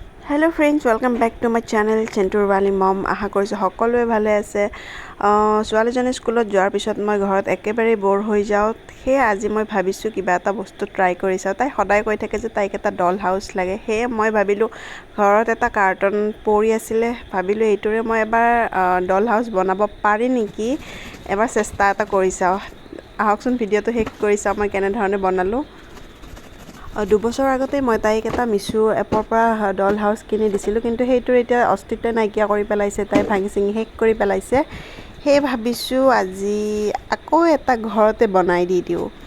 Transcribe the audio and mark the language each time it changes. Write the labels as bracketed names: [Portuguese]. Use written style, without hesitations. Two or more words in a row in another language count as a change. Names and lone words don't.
[English] hello friends welcome back to my channel [Assamese] चेंटुर वाली मम आशा কৰিছোঁ সকলোৱে ভালে আছে ছোৱালীজনী স্কুলত যোৱাৰ পিছত মই ঘৰত একেবাৰে বৰ হৈ যাওঁ হে আজি মই ভাবিছোঁ কিবা এটা বস্তু ট্ৰাই কৰি চাওঁ তাই সদায় কৈ থাকে যে তাইক এটা ডল হাউস লাগে হে মই ভাবিলোঁ ঘৰত এটা কাৰ্টন পৰি আছিল ভাবিলোঁ এইটোৰে মই এবাৰ ডল হাউস বনাব পাৰি নেকি এবাৰ চেষ্টা এটা কৰি চাওঁ আহকচোন ভিডিওটো শেষ কৰি চাওঁ মই কেনে ধৰণে বনালোঁ 2 বছৰ আগতে মই তাইক এটা মিছু এপৰ পৰা ডল হাউস কিনি দিছিলোঁ কিন্তু সেইটোৰ এতিয়া অস্তিত্ব নাইকিয়া কৰি পেলাইছে তাই ভাঙি চিঙি শেষ কৰি পেলাইছে হে ভাবিছোঁ আজি আকৌ এটা ঘৰতে বনাই দি দিওঁ